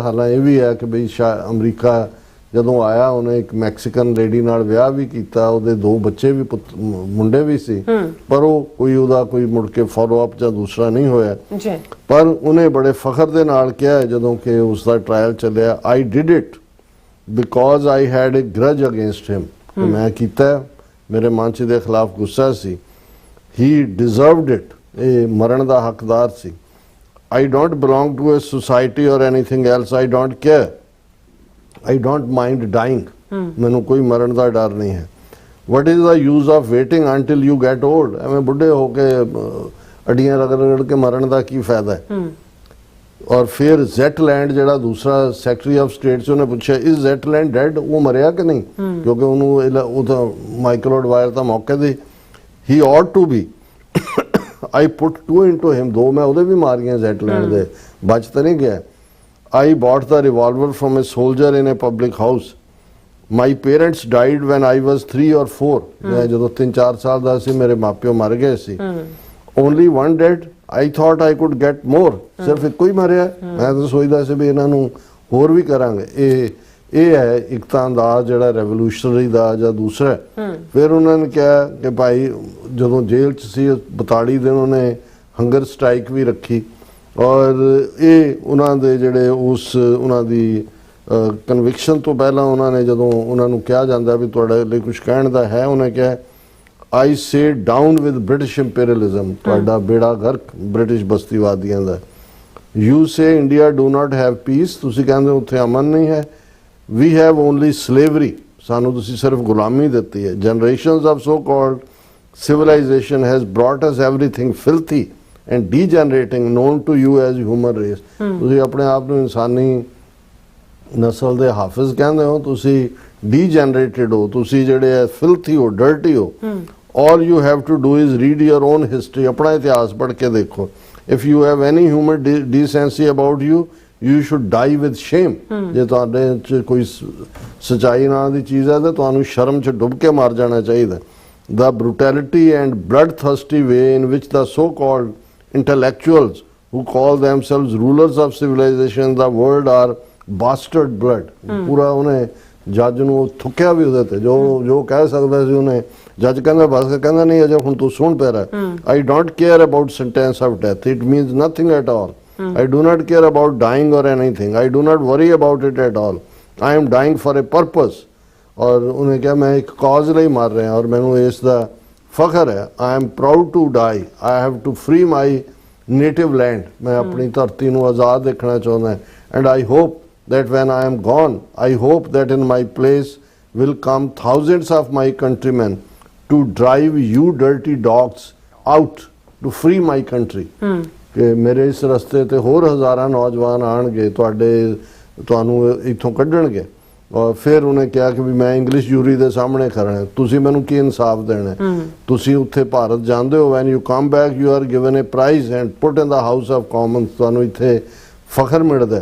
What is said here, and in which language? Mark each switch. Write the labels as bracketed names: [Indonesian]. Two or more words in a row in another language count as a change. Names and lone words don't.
[Punjabi] ਹਾਲਾਂ ਇਹ ਵੀ ਹੈ ਕਿ ਬਈ ਅਮਰੀਕਾ ਜਦੋਂ ਆਇਆ ਉਹਨੇ ਇੱਕ ਮੈਕਸੀਕਨ ਲੇਡੀ ਨਾਲ ਵਿਆਹ ਵੀ ਕੀਤਾ, ਉਹਦੇ 2 ਬੱਚੇ ਵੀ ਮੁੰਡੇ ਵੀ ਸੀ, ਪਰ ਉਹ ਕੋਈ ਉਹਦਾ ਕੋਈ ਮੁੜ ਕੇ [English] follow up [Punjabi] ਜਾਂ ਦੂਸਰਾ ਨਹੀਂ ਹੋਇਆ ਜੀ। ਪਰ ਉਹਨੇ ਬੜੇ ਫਖਰ ਦੇ ਨਾਲ ਕਿਹਾ ਜਦੋਂ ਕਿ ਉਸ ਦਾ ਟਰਾਇਲ ਚੱਲਿਆ, [English] I did it because I had a grudge against him, [Punjabi] ਮੈਂ ਕੀਤਾ, ਮੇਰੇ ਮਨ 'ਚ ਦੇ ਖਿਲਾਫ ਗੁੱਸਾ ਸੀ, [English] he deserved it, [Punjabi] ਇਹ ਮਰਨ ਦਾ ਹੱਕਦਾਰ ਸੀ। [English] I don't belong to a society or anything else. I don't care. I don't mind dying. [Punjabi] ਮੈਨੂੰ ਕੋਈ ਮਰਨ ਦਾ ਡਰ ਨਹੀਂ ਹੈ। [English] What is the use of waiting until you get old? [Punjabi] ਐਵੇਂ ਬੁੱਢੇ ਹੋ ਕੇ ਅੜੀਆਂ ਰਗੜ ਕੇ ਮਰਨ ਦਾ ਕੀ ਫਾਇਦਾ ਹੈ? ਔਰ ਫਿਰ ਜ਼ੈਟਲੈਂਡ ਜਿਹੜਾ ਦੂਸਰਾ [English] secretary of state [Punjabi] ਸੀ ਉਹਨੇ ਪੁੱਛਿਆ [English] is Zetland dead, [Punjabi] ਉਹ ਮਰਿਆ ਕਿ ਨਹੀਂ? ਕਿਉਂਕਿ ਉਹਨੂੰ ਉਹ ਤਾਂ ਮਾਈਕਲ ਐਡਵਾਇਰ ਤਾਂ ਮੌਕੇ ਦੇ ਹੀ [English] ought to be. I put 2 into him, [Punjabi] 2 ਮੈਂ ਉਹਦੇ ਵੀ ਮਾਰੀਆਂ ਜ਼ੈਟਲੈਂਡ ਦੇ, ਬਚ ਤਾਂ ਨਹੀਂ ਗਿਆ। [English] I bought the revolver from a soldier in a public house. My parents died when I was 3 or 4. [Punjabi] ਮੈਂ ਜਦੋਂ 3-4 ਸਾਲ ਦਾ ਸੀ ਮੇਰੇ ਮਾਪਿਓ ਮਰ ਗਏ ਸੀ। [English] Only one dead. I thought I could get more. [Punjabi] ਸਿਰਫ ਇੱਕੋ ਹੀ ਮਰਿਆ। ਮੈਂ ਤਾਂ ਸੋਚਦਾ ਸੀ ਵੀ ਇਹਨਾਂ ਨੂੰ ਹੋਰ ਵੀ ਕਰਾਂਗੇ। ਇਹ ਹੈ ਇੱਕ ਤਾਂ ਅੰਦਾਜ਼ ਜਿਹੜਾ ਰੈਵੋਲੂਸ਼ਨਰੀ ਦਾ ਜਾਂ ਦੂਸਰਾ। ਫਿਰ ਉਹਨਾਂ ਨੇ ਕਿਹਾ ਕਿ ਭਾਈ ਜਦੋਂ ਜੇਲ੍ਹ 'ਚ ਸੀ 42 ਦਿਨ ਉਹਨੇ [English] hunger strike [Punjabi] ਵੀ ਰੱਖੀ, ਔਰ ਇਹ ਉਹਨਾਂ ਦੇ ਜਿਹੜੇ ਉਹਨਾਂ ਦੀ ਕਨਵਿਕਸ਼ਨ ਤੋਂ ਪਹਿਲਾਂ ਉਹਨਾਂ ਨੇ ਜਦੋਂ ਉਹਨਾਂ ਨੂੰ ਕਿਹਾ ਜਾਂਦਾ ਵੀ ਤੁਹਾਡੇ ਲਈ ਕੁਝ ਕਹਿਣ ਦਾ ਹੈ, ਉਹਨੇ ਕਿਹਾ [English] I say down with British imperialism, [Punjabi] ਤੁਹਾਡਾ ਬੇੜਾ ਗਰਕ ਬ੍ਰਿਟਿਸ਼ ਬਸਤੀਵਾਦੀਆਂ ਦਾ। [English] You say India do not have peace, [Punjabi] ਤੁਸੀਂ ਕਹਿੰਦੇ ਉੱਥੇ ਅਮਨ ਨਹੀਂ ਹੈ। [English] We have only slavery, [Punjabi] ਸਾਨੂੰ ਤੁਸੀਂ ਸਿਰਫ ਗੁਲਾਮੀ ਦਿੱਤੀ ਹੈ। [English] Generations of so called civilization has brought us everything filthy and degenerating known to you as human race. [Punjabi] ਤੁਸੀਂ ਆਪਣੇ ਆਪ ਨੂੰ ਇਨਸਾਨੀ ਨਸਲ ਦੇ ਹਾਫਿਜ਼ ਕਹਿੰਦੇ ਹੋ, ਤੁਸੀਂ ਡੀਜਨਰੇਟਿਡ ਹੋ, ਤੁਸੀਂ ਜਿਹੜੇ ਹੈ ਫਿਲਥੀ ਹੋ, ਡਰਟੀ ਹੋ। [English] all you have to do is read your own history, [Punjabi] ਆਪਣਾ ਇਤਿਹਾਸ ਪੜ੍ਹ ਕੇ ਦੇਖੋ। [English] if you have any human decency about you, you should die with shame. [Punjabi] ਜੇ ਤੁਹਾਡੇ 'ਚ ਕੋਈ ਸੱਚਾਈ ਨਾਂ ਦੀ ਚੀਜ਼ ਹੈ ਤਾਂ ਤੁਹਾਨੂੰ ਸ਼ਰਮ 'ਚ ਡੁੱਬ ਕੇ ਮਰ ਜਾਣਾ ਚਾਹੀਦਾ। [English] The brutality and bloodthirsty way in which the so-called intellectuals who call themselves rulers of civilization the world are bastard blood. [Punjabi] ਪੂਰਾ ਉਹਨੇ ਜੱਜ ਨੂੰ ਥੁੱਕਿਆ ਵੀ ਉਹਦੇ ਤੇ, ਜੋ ਕਹਿ ਸਕਦਾ ਸੀ ਉਹਨੇ। ਜੱਜ ਕਹਿੰਦਾ ਬਸ, ਕਹਿੰਦਾ ਨਹੀਂ ਅਜੇ ਹੁਣ ਤੂੰ ਸੁਣ ਪਿਆ। [English] I don't care about sentence of death. It means nothing at all. I do not care about dying or anything. I do not worry about it at all. I am dying for a purpose. [Punjabi] ਔਰ ਉਹਨੇ ਕਿਹਾ ਮੈਂ ਇੱਕ ਕਾਜ਼ ਲਈ ਮਰ ਰਿਹਾ ਔਰ ਮੈਨੂੰ ਇਸ ਦਾ ਫਖਰ ਹੈ। [English] I am proud to die, I have to free my native land, [Punjabi] ਮੈਂ ਆਪਣੀ ਧਰਤੀ ਨੂੰ ਆਜ਼ਾਦ ਦੇਖਣਾ ਚਾਹੁੰਦਾ। [English] And I hope that when I am gone, I hope that in my place will come thousands of my countrymen to drive you dirty dogs out to free my country. [Punjabi] ਕਿ ਮੇਰੇ ਇਸ ਰਸਤੇ ਤੇ ਹੋਰ ਹਜ਼ਾਰਾਂ ਨੌਜਵਾਨ ਆਣਗੇ, ਤੁਹਾਨੂੰ ਇੱਥੋਂ ਕੱਢਣਗੇ। ਔਰ ਫਿਰ ਉਹਨੇ ਕਿਹਾ ਕਿ ਵੀ ਮੈਂ [English] English jury [Punjabi] ਦੇ ਸਾਹਮਣੇ ਖੜਨਾ, ਤੁਸੀਂ ਮੈਨੂੰ ਕੀ ਇਨਸਾਫ ਦੇਣਾ? ਤੁਸੀਂ ਉੱਥੇ ਭਾਰਤ ਜਾਂਦੇ ਹੋ, [English] When you come back you are given a prize and put in the House of Commons, [Punjabi] ਤੁਹਾਨੂੰ ਇੱਥੇ ਫਖਰ ਮਿਲਦਾ।